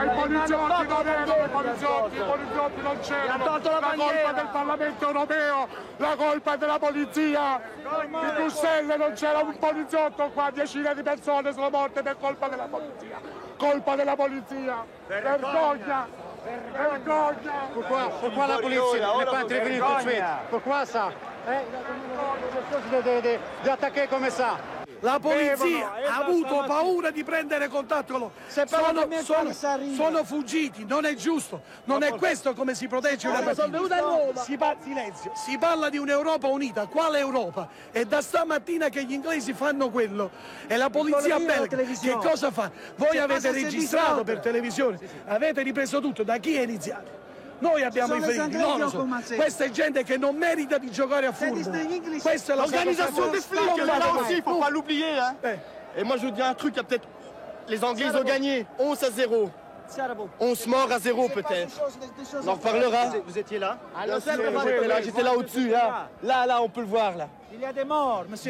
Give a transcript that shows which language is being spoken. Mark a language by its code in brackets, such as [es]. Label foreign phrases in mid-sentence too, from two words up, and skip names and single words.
[it] ma i poliziotti non erano i poliziotti non c'erano. La colpa del Parlamento europeo, la colpa è della polizia. In Bruxelles non c'era un poliziotto qua, decine di persone sono morte per colpa della polizia. Colpa della polizia. Vergogna. Vergogna. [fr] Pourquoi la police n'est pas intervenue tout de suite? Pourquoi ça? Di attaquer come ça? [it] La polizia ha avuto paura di prendere contatto con loro. Sono fuggiti, non è giusto. Non è questo come si protegge una partita. Silenzio. Si parla di un'Europa unita. Quale Europa? È da stamattina che gli inglesi fanno quello. E la polizia belga che cosa fa? Voi avete registrato per televisione, avete ripreso tutto. Da chi è iniziato? Noi abbiamo i feriti, questa è gente che non merita di giocare a football. Questa è [fr] l'organisation des flics, là aussi, il faut pas l'oublier. Hein. Et moi, je vous dis un truc, il y a peut-être... Les Anglais, ils ont gagné 11-0. 11 morts à 0 peut-être. On en reparlera. Vous étiez là? J'étais là au-dessus. Là, on peut le voir. Là. Il y a des morts, monsieur.